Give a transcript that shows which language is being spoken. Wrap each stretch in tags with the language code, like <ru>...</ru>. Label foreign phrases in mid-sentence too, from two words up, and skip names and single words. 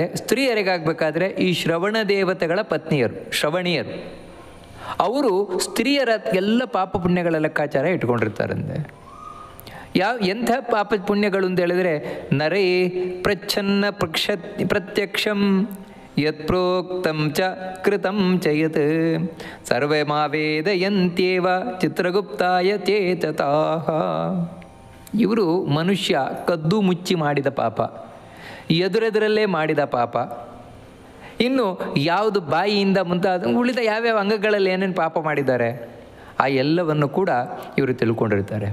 <kn>ಸ್ತ್ರೀಯರಿಗಾಗಬೇಕಾದ್ರೆ ಈ ಶ್ರವಣ ದೇವತೆಗಳ ಪತ್ನಿಯರು, ಶ್ರವಣಿಯರು, ಅವರು ಸ್ತ್ರೀಯರ ಎಲ್ಲ ಪಾಪ ಪುಣ್ಯಗಳ ಲೆಕ್ಕಾಚಾರ ಇಟ್ಕೊಂಡಿರ್ತಾರಂತೆ. ಎಂಥ ಪಾಪ ಪುಣ್ಯಗಳು ಅಂತ ಹೇಳಿದರೆ,</kn> <sa>ನರೇ ಪ್ರಚ್ಛನ್ನ ಪ್ರತ್ಯಕ್ಷಂ ಯತ್ ಪ್ರೋಕ್ತಂ ಚ ಕೃತಂ ಚ ಯತ್ ಸರ್ವೇ ಮಾವೇದಯಂತ್ಯೇವ ಚಿತ್ರಗುಪ್ತಾಯ ಚೇತತಾಃ.</sa> <kn>ಇವರು ಮನುಷ್ಯ ಕದ್ದು ಮುಚ್ಚಿ ಮಾಡಿದ ಪಾಪ, ಎದುರೆದುರಲ್ಲೇ ಮಾಡಿದ ಪಾಪ, ಇನ್ನು ಯಾವುದು ಬಾಯಿಯಿಂದ ಮುಂತಾದ ಉಳಿದ ಯಾವ್ಯಾವ ಅಂಗಗಳಲ್ಲಿ ಏನೇನು ಪಾಪ ಮಾಡಿದ್ದಾರೆ ಆ ಎಲ್ಲವನ್ನು ಕೂಡ ಇವರು ತಿಳ್ಕೊಂಡಿರ್ತಾರೆ.</kn>